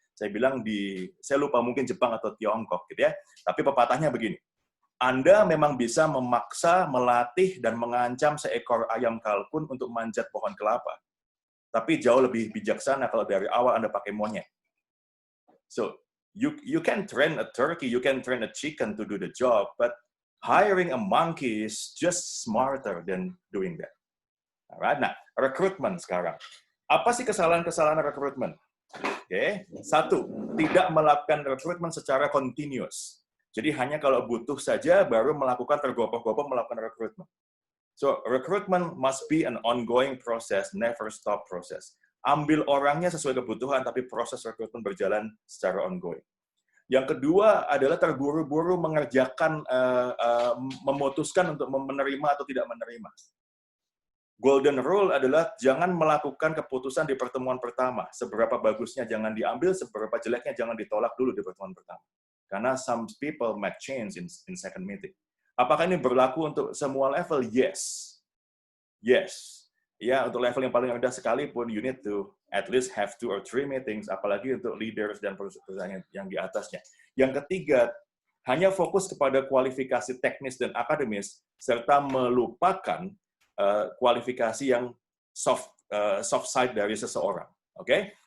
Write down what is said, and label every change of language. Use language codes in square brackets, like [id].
[id] Saya bilang saya lupa mungkin Jepang atau Tiongkok gitu ya, tapi pepatahnya begini, Anda memang bisa memaksa, melatih, dan mengancam seekor ayam kalkun untuk manjat pohon kelapa. Tapi jauh lebih bijaksana kalau dari awal Anda pakai monyet. [en] So, you can train a turkey, you can train a chicken to do the job, but hiring a monkey is just smarter than doing that. [id] Alright, nah, rekrutmen sekarang. Apa sih kesalahan-kesalahan rekrutmen? Oke, satu, tidak melakukan rekrutmen secara continuous. Jadi hanya kalau butuh saja baru melakukan tergopoh-gopoh melakukan rekrutmen. [en] So, recruitment must be an ongoing process, never stop process. [id] Ambil orangnya sesuai kebutuhan, tapi proses rekrutmen berjalan secara ongoing. Yang kedua adalah terburu-buru mengerjakan, memutuskan untuk menerima atau tidak menerima. Golden rule adalah jangan melakukan keputusan di pertemuan pertama. Seberapa bagusnya jangan diambil, seberapa jeleknya jangan ditolak dulu di pertemuan pertama. Karena [en] some people might change in second meeting. [id] Apakah ini berlaku untuk semua level? [en] Yes. Yes. [id] Ya, untuk level yang paling rendah sekalipun, [en] you need to at least have 2 or 3 meetings, [id] apalagi untuk leaders dan perusahaan yang di atasnya. Yang ketiga, hanya fokus kepada kualifikasi teknis dan akademis, serta melupakan kualifikasi yang soft side dari seseorang. Oke?